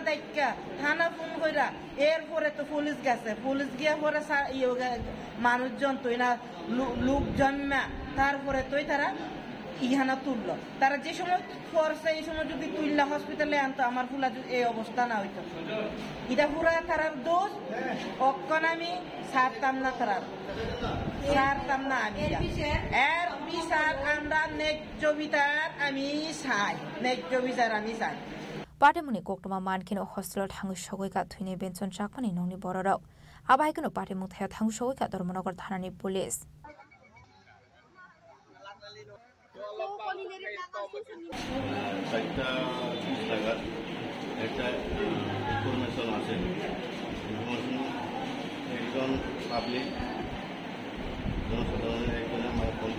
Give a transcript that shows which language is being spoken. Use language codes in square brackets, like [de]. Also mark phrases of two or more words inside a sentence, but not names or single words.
[bn] দেখা থানা ফোন কইরা এরপরে তো পুলিশ গেছে পুলিশ গিয়া পরে মানুষজন তুই না লোক জন্মা তারপরে তুই তারা ইহানা তুললো তারা যে সময় করছে এই সময় যদি তুললা হসপিটালে আনতো আমার ফুলা এই অবস্থা না হইতো এটা পুরা তারার দোষ অক্ষণ আমি ছাড়তাম না আমি এর বিচার আমরা ন্যায্য বিচার আমি চাই [trp] पाटेमुनि कोक्टमा मानकिनो हस्टेल थांगु सगैका थुइने बेनसन चाकमानि नंनि बरराव आबाहायकिनो पाटेमु थाया थांगु सगैका धर्मनगर थानानि पुलिस [bn] একটা ইনফরমেশন আছে একজন পাবলিক জনসাধারণের একজন আমার